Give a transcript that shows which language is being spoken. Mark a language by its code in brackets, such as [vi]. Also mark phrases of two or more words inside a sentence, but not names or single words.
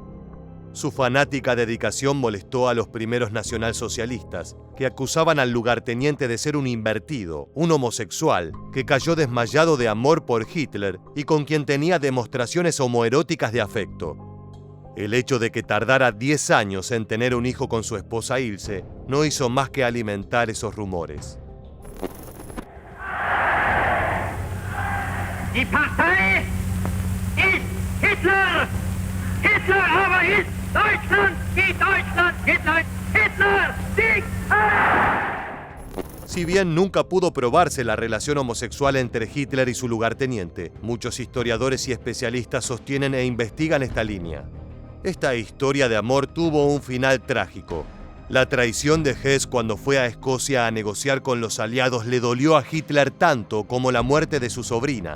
[es] Su fanática dedicación molestó a los primeros nacionalsocialistas, que acusaban al lugarteniente de ser un invertido, un homosexual, que cayó desmayado de amor por Hitler y con quien tenía demostraciones homoeróticas de afecto. El hecho de que tardara 10 años en tener un hijo con su esposa Ilse no hizo más que alimentar esos rumores. [de] Die Partei ist Hitler! Hitler aber ist Deutschland! Die Deutschland! Hitler! Hitler! Sieg! [es] Si bien nunca pudo probarse la relación homosexual entre Hitler y su lugarteniente, muchos historiadores y especialistas sostienen e investigan esta línea. Esta historia de amor tuvo un final trágico. La traición de Hess cuando fue a Escocia a negociar con los aliados le dolió a Hitler tanto como la muerte de su sobrina.